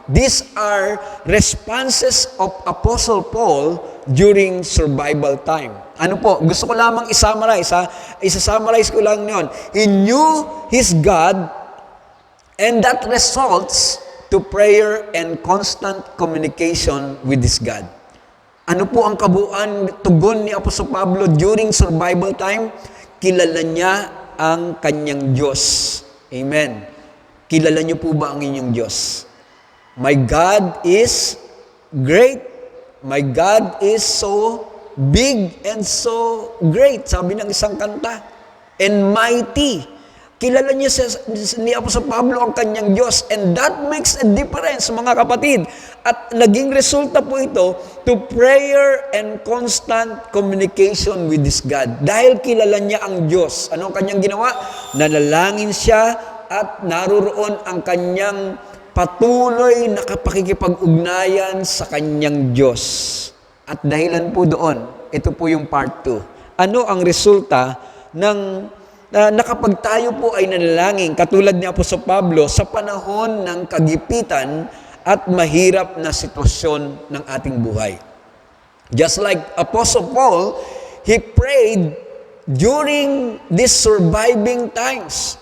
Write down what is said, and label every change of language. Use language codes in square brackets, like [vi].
[en] These are responses of Apostle Paul during survival time. [tl] Ano po? Gusto ko lamang i-summarize, ha? Isa-summarize ko lang yun. [en] He knew his God, and that results to prayer and constant communication with his God. [tl] Ano po ang kabuuan tugon ni Apostol Pablo [en] during survival time? [tl] Kilala niya ang kanyang Diyos. Amen. Kilala niyo po ba ang inyong Diyos? [en] My God is great. My God is so big and so great. [tl] Sabi ng isang kanta. [en] And mighty. [tl] Kilala niya ni Apostol Pablo ang kanyang Diyos. [en] And that makes a difference, [tl] mga kapatid. At naging resulta po ito [en] to prayer and constant communication with this God. [tl] Dahil kilala niya ang Diyos. Ano ang kanyang ginawa? Nanalangin siya at naroroon ang kanyang patuloy na pakikipag-ugnayan sa kanyang Diyos. At dahilan po doon, ito po yung part 2. Ano ang resulta ng na kapag tayo po ay nanalangin, katulad ni Apostol Pablo, sa panahon ng kagipitan at mahirap na sitwasyon ng ating buhay. [en] Just like Apostle Paul, he prayed during these surviving times.